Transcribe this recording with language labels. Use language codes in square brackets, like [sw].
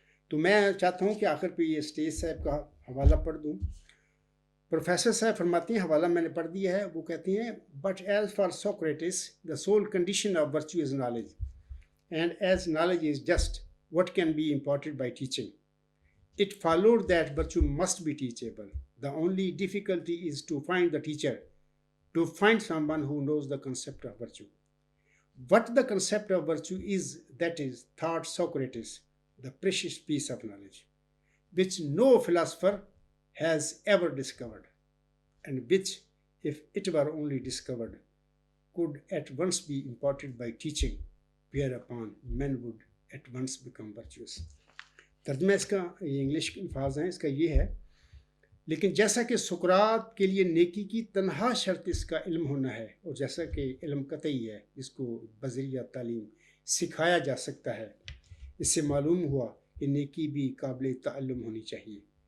[ur] تو میں چاہتا ہوں کہ آخر پہ یہ اسٹیج صاحب کا حوالہ پڑھ دوں. پروفیسر صاحب فرماتے ہیں، حوالہ میں نے پڑھ دیا ہے، وہ کہتے ہیں [en] But as far Socrates the sole condition of virtue is knowledge and as knowledge is just what can be imparted by teaching. It followed that virtue must be teachable. The only difficulty is to find the teacher, to find someone who knows the concept of virtue. What the concept of virtue is, that is, thought Socrates, the precious piece of knowledge, which no philosopher has ever discovered, and which, if it were only discovered, could at once be imparted by teaching, whereupon men would at once become virtuous. [ur] ترجمہ اس کا یہ English کے الفاظ ہیں، اس کا یہ ہے لیکن جیسا کہ سقراط کے لیے نیکی کی تنہا شرط اس کا علم ہونا ہے، اور جیسا کہ علم قطعی ہے جس کو بذریعہ تعلیم سکھایا جا سکتا ہے، اس سے معلوم ہوا کہ نیکی بھی قابل تعلم ہونی چاہیے.